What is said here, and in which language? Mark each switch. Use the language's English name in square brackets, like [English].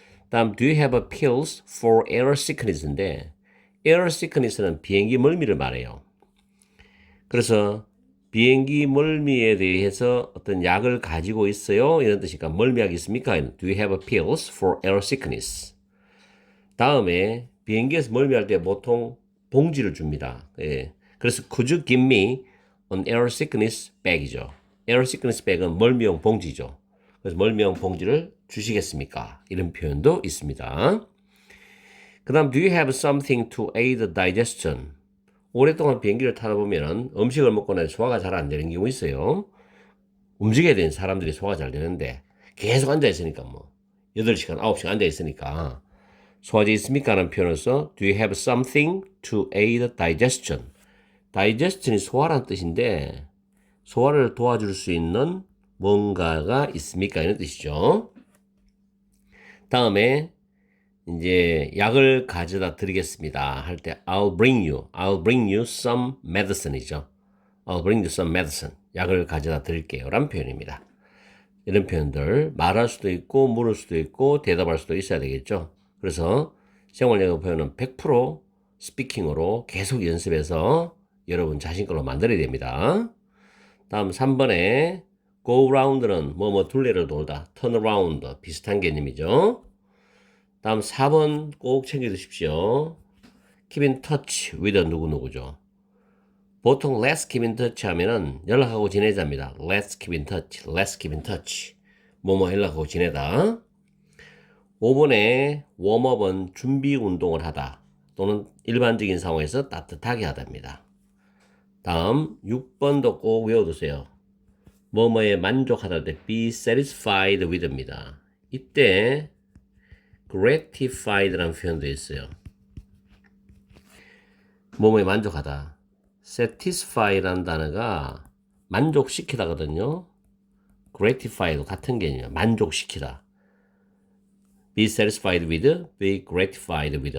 [Korean] 다음 [English] do you have a pills for air sickness인데 air sickness는 [Korean] 비행기 멀미를 말해요. 그래서 비행기 멀미에 대해서 어떤 약을 가지고 있어요? 이런 뜻이니까 멀미약 있습니까? [English] Do you have a pills for air sickness? [Korean] 다음에 비행기에서 멀미할 때 보통 봉지를 줍니다. 예. 그래서 [English] could you give me an air sickness bag이죠. [Korean] air sickness bag은 멀미용 봉지죠. 그래서 멀미용 봉지를 주시겠습니까? 이런 표현도 있습니다. 그 다음 [English] do you have something to aid digestion? [Korean] 오랫동안 비행기를 타다 보면 음식을 먹고 나서 소화가 잘 안 되는 경우 있어요. 움직여야 되는 사람들이 소화가 잘 되는데 계속 앉아있으니까 뭐 8시간, 9시간 앉아있으니까 소화제 있습니까? 라는 표현을 써 [English] Do you have something to aid digestion? [Korean] digestion이 소화라는 뜻인데 소화를 도와줄 수 있는 뭔가가 있습니까? 이런 뜻이죠. 다음에 이제 약을 가져다 드리겠습니다 할 때 [English] I'll bring you some medicine [Korean] 이죠. [English] I'll bring you some medicine. [Korean] 약을 가져다 드릴게요 라는 표현입니다. 이런 표현들 말할 수도 있고 물을 수도 있고 대답할 수도 있어야 되겠죠. 그래서 생활영어 표현은 100% 스피킹으로 계속 연습해서 여러분 자신 걸로 만들어야 됩니다. 다음 3번에 [English] go round [Korean] 는 뭐뭐 둘레를 돌다, [English] turn around [Korean] 비슷한 개념이죠. 다음 4번 꼭 챙겨두십시오. [English] keep in touch with [Korean] 누구누구죠. 보통 [English] let's keep in touch [Korean] 하면은 연락하고 지내자입니다. [English] let's keep in touch. [Korean] 뭐뭐 연락하고 지내다. 5번에 웜업은 준비 운동을 하다 또는 일반적인 상황에서 따뜻하게 하다입니다. 다음 6번도 꼭 외워두세요. 뭐뭐에 만족하다 할 때 [English] be satisfied with [Korean] 입니다. 이때 gratified라는 표현도 있어요. 뭐뭐에 만족하다. satisfy라는 단어가 만족시키다거든요. gratify도 같은 개념이에요. 만족시키다. [English] be satisfied with, be gratified with.